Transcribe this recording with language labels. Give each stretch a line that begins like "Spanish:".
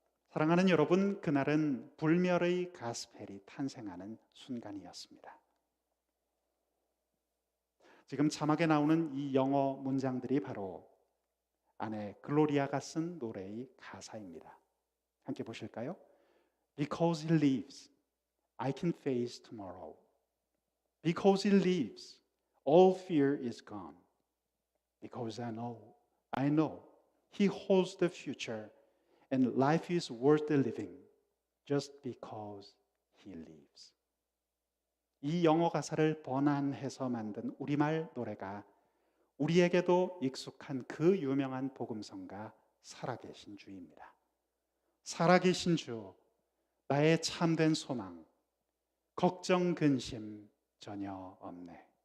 Korean: 사랑하는 여러분, 그날은 불멸의 가스펠이 탄생하는 순간이었습니다. 지금 자막에 나오는 이 영어 문장들이 바로 아내 글로리아가 쓴 노래의 가사입니다. 함께 보실까요?
English: Because he lives, I can face tomorrow. Because he lives, all fear is gone. Because I know he holds the future and life is worth the living just because he lives.
Korean: 이 영어 가사를 번안해서 만든 우리말 노래가 우리에게도 익숙한 그 유명한 복음성가 살아계신 주입니다. 살아계신 주, 나의 참된 소망, 걱정 근심 전혀 없네.